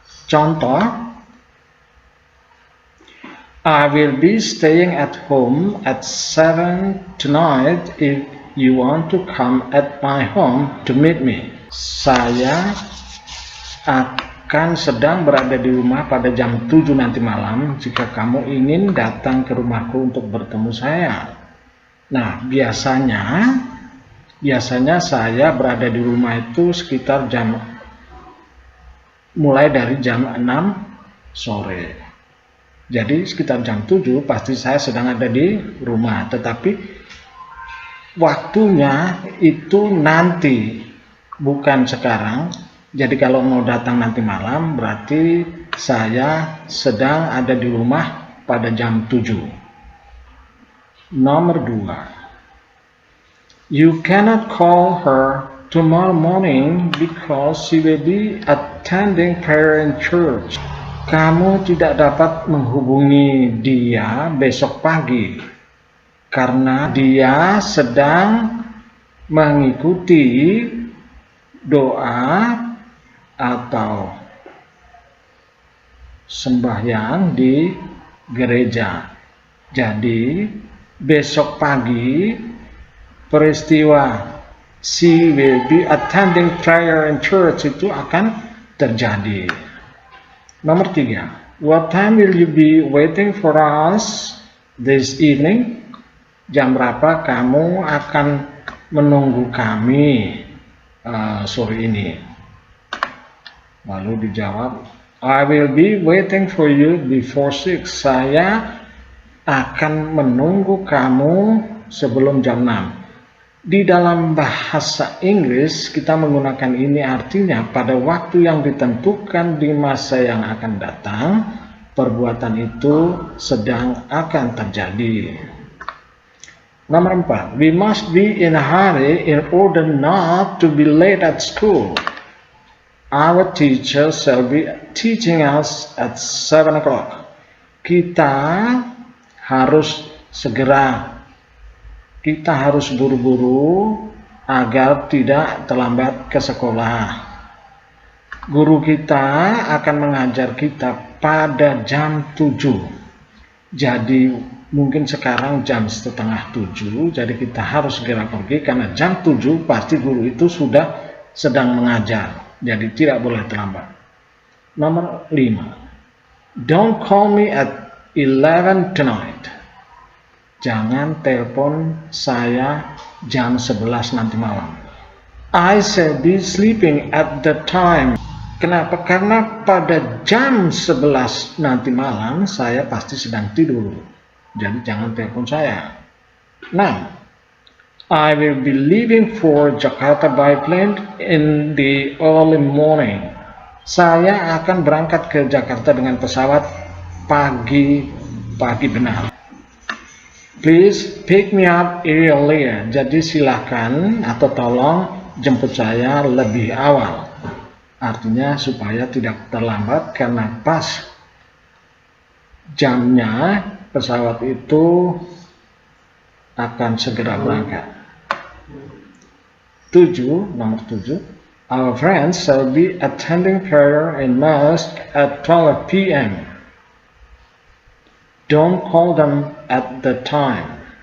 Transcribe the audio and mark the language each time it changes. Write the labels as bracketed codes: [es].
[id] Contoh: [en] I will be staying at home at 7 tonight if you want to come at my home to meet me. [id] Saya akan sedang berada di rumah pada jam 7 nanti malam jika kamu ingin datang ke rumahku untuk bertemu saya. Nah, biasanya saya berada di rumah itu sekitar mulai dari jam 6 sore. Jadi sekitar jam 7 pasti saya sedang ada di rumah, tetapi waktunya itu nanti, bukan sekarang. Jadi kalau mau datang nanti malam, berarti saya sedang ada di rumah pada jam 7. Nomor 2. [en] You cannot call her tomorrow morning because she will be attending prayer in church. [id] Kamu tidak dapat menghubungi dia besok pagi karena dia sedang mengikuti doa atau sembahyang di gereja. Jadi besok pagi peristiwa [en] she will be attending prayer in church [id] itu akan terjadi. Nomor 3, [en] what time will you be waiting for us this evening? [id] Jam berapa kamu akan menunggu kami sore ini? Lalu dijawab, [en] I will be waiting for you before 6. [id] Saya akan menunggu kamu sebelum jam 6. Di dalam bahasa Inggris kita menggunakan ini, artinya pada waktu yang ditentukan di masa yang akan datang, perbuatan itu sedang akan terjadi. Nomor 4, [en] we must be in a hurry in order not to be late at school. Our teacher shall be teaching us at 7 o'clock. [id] Kita harus segera, kita harus buru-buru agar tidak terlambat ke sekolah. Guru kita akan mengajar kita pada jam 7. Jadi mungkin sekarang jam 6:30, jadi kita harus segera pergi karena jam 7 pasti guru itu sudah sedang mengajar. Jadi tidak boleh terlambat. Nomor 5, [en] don't call me at 11 tonight. [id] Jangan telepon saya jam 11 nanti malam. [en] I shall be sleeping at the time. [id] Kenapa? Karena pada jam 11 nanti malam saya pasti sedang tidur. Jadi jangan telepon saya. [en] 6, I will be leaving for Jakarta by plane in the early morning. [id] Saya akan berangkat ke Jakarta dengan pesawat pagi benar. [en] Please pick me up earlier. [id] Jadi silakan atau tolong jemput saya lebih awal. Artinya supaya tidak terlambat karena pas jamnya pesawat itu akan segera berangkat. 7, nomor 7. [en] Our friends shall be attending prayer in mosque at 12 p.m. Don't call them at the time.